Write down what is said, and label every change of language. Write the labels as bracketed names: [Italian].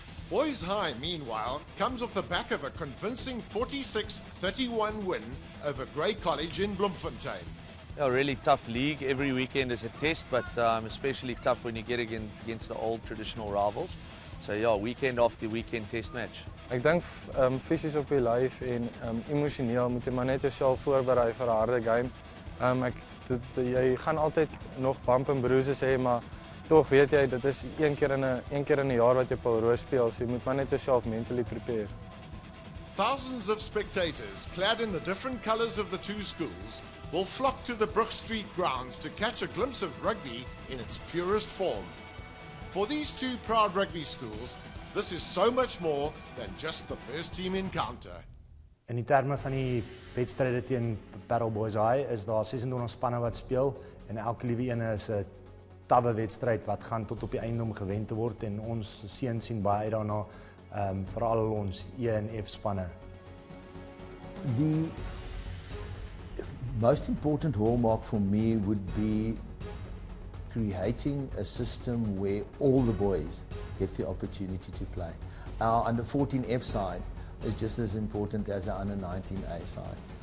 [English] Boys High, meanwhile, comes off the back of a convincing 46-31 win over Grey College in Bloemfontein. Yeah, really tough league. Every weekend is a test, but especially tough when you get against the old traditional rivals. So yeah, weekend after weekend test match. [Afrikaans] Ek dink fisies op die lyf en emosioneel moet jy maar net jouself voorberei vir 'n harde game. Jy gaan altyd nog [English] bump and bruises [Afrikaans] hê, maar tog weet jy dit is een keer in 'n jaar wat jy Paarl Roos speel, so jy moet maar net jouself [English] mentally prepare. Thousands of spectators, clad in the different colours of the two schools, will flock to the Brook Street grounds to catch a glimpse of rugby in its purest form. For these two proud rugby schools, this is so much more than just the first team encounter. [Afrikaans] In die terme van die wedstryde teen Paarl Boys High is daar 26 spanne wat speel en elke liewe een is 'n tawwe wedstryd wat gaan tot op die einde om gewen te word en ons seuns sien baie uit daarna, veral ons E en F spanne. [English] The most important hallmark for me would be creating a system where all the boys get the opportunity to play. Our under 14 F side is just as important as our under 19 A side.